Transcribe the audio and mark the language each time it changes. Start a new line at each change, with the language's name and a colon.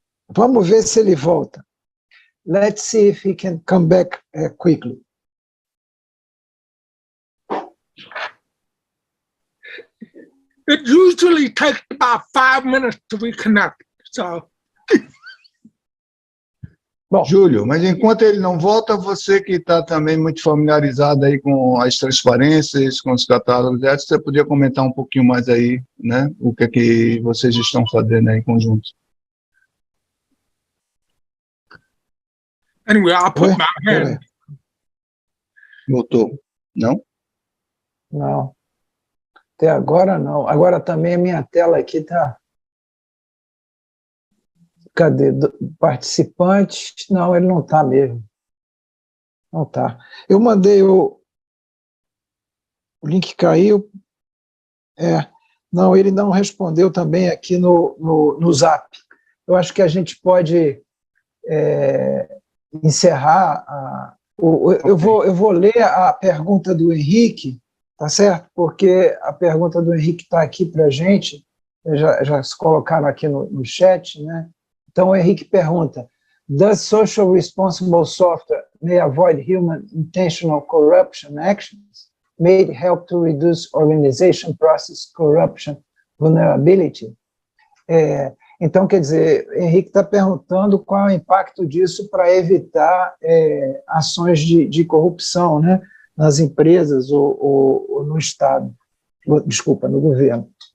Portuguese: Vamos ver se ele volta.
English: Let's see if he can come back quickly. It usually takes about 5 minutes to reconnect. So.
Portuguese: Bom, Júlio, mas enquanto ele não volta, você que está também muito familiarizado aí com as transparências, com os catálogos, você podia comentar um pouquinho mais aí, né? O que é que vocês estão fazendo aí em conjunto?
English: Anyway, I'll put my hand.
Portuguese: Voltou? Não? não. Até agora não. Agora também a minha tela aqui está... Cadê? Participantes? Não, ele não está mesmo. Não está. Eu mandei o link caiu. Não, ele não respondeu também aqui no Zap. Eu acho que a gente pode encerrar. Eu vou ler a pergunta do Henrique, tá certo? Porque a pergunta do Henrique está aqui para a gente, já se colocaram aqui no chat, né? Então, o Henrique pergunta,
English: does social responsible software may avoid human intentional corruption actions? May it help to reduce organization process corruption vulnerability?
Portuguese: Então, quer dizer, o Henrique está perguntando qual é o impacto disso para evitar ações de corrupção, né, nas empresas ou no Estado, desculpa, no governo.